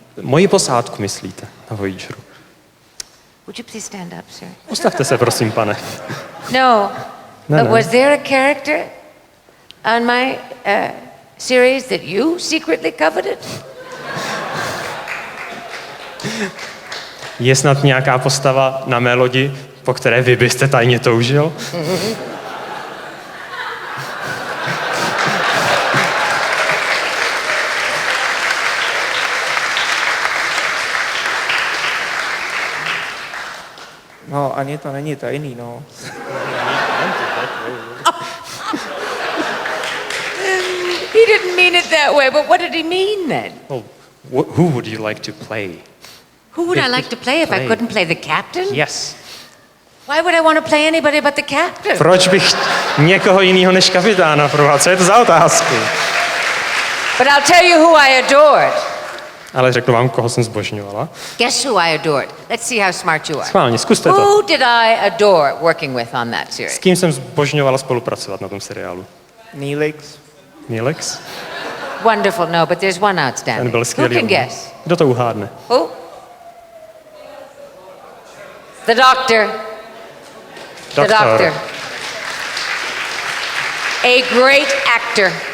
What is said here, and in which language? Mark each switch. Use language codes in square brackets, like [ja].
[cs] Moji posádku myslíte na Voyageru. [en] Would you please stand up, sir? [cs] Postavte se, prosím, pane. No. No. [en] Was there a character on my series that you secretly coveted? [cs] Je snad nějaká postava na mé lodi, po které vy byste tajně toužil? No, ani to není tajný, no. [en] He didn't mean it that way, but what did he mean then? Well, who would you like to play? Who would I like to play if I couldn't play the captain? Yes. Why would I want to play anybody but the captain? [cs] Proč bych někoho jiného než kapitána proval? Co je to za otázku? [en] But I'll tell you who I adored. [cs] Ale řeknu vám, koho jsem zbožňovala. [en] Guess who I adored? Let's see how smart you are. [cs] Schválně, zkuste to. [en] Who did I adore working with on that series? [cs] S kým jsem zbožňovala spolupracovat na tom seriálu? [en] Neelix. Neelix? Wonderful, no, but there's one [cs] Ten [en] outstanding. [cs] byl [en] Who [cs] skvělý. [en] can guess? [cs] Kdo to uhádne? [en] Who? The Doctor. The Doctor. A great actor.